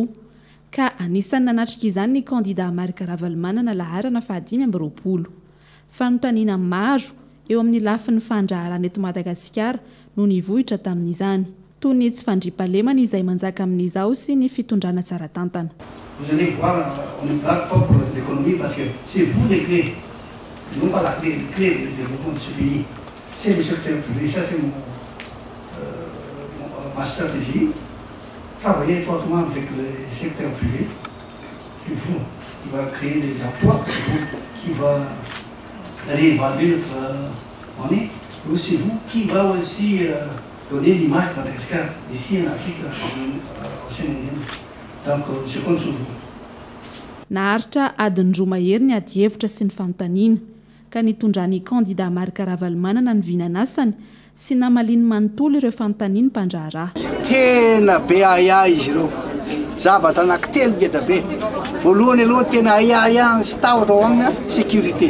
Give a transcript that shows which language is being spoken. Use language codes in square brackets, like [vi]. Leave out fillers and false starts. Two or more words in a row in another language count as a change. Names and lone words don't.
[mg] Ka anisan'ny nanatrika izany ny kandida Marc Ravalomanana laharana 520. Fanontaniana maro eo amin'ny lafin'ny fandraharana eto Madagasikara no nivohitra tamin'izany. Toy ny tsy fandriampahalemana izay manjaka amin'izao sy ny fitondrana tsara tantana. [fr] Vous allez voir, on ne braque pas pour l'économie parce que c'est vous les clés. Non pas la clé, les clés du développement de ce pays. C'est le secteur privé. Ça, c'est ma stratégie. Travailler étroitement avec le secteur privé. C'est vous qui va créer des emplois. C'est vous qui va réévaluer notre monnaie. Et c'est vous qui va aussi donner l'image de Madagascar ici en Afrique, au Sénégal. Donc, je compte sur vous. [mg] Naharitra adiny roa mahery ny ady hevitra sy ny fanontaniana ka nitondran'ny kandida Marc Ravalomanana ny vinanasany sy namaliny manontolo ireo fanontaniana mpandraharaha. Tena be aya izy ireo. Zavatra anankitelo ngeda be. Voalohany aloha tena aya sy tahotra ao amina sécurité.